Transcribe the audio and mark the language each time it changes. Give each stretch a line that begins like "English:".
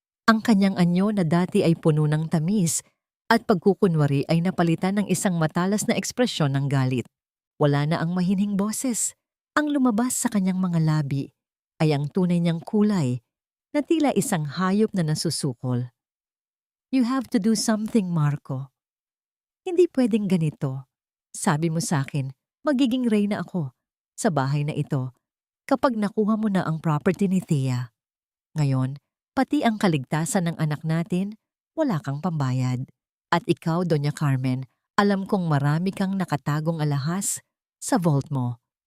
Filipino: Ang kanyang anyo na dati ay puno ng tamis at pagkukunwari ay napalitan ng isang matalas na ekspresyon ng galit. Wala na ang mahinhing boses. Ang lumabas sa kanyang mga labi ay ang tunay niyang kulay na tila isang hayop na nasusukol.
English: You have to do something, Marco.
Filipino: Hindi pwedeng ganito. Sabi mo sa akin, magiging reyna ako sa bahay na ito kapag nakuha mo na ang property ni Thea. Ngayon, pati ang kaligtasan ng anak natin, wala kang pambayad. At ikaw, Doña Carmen, alam kong marami kang nakatagong alahas sa vault mo.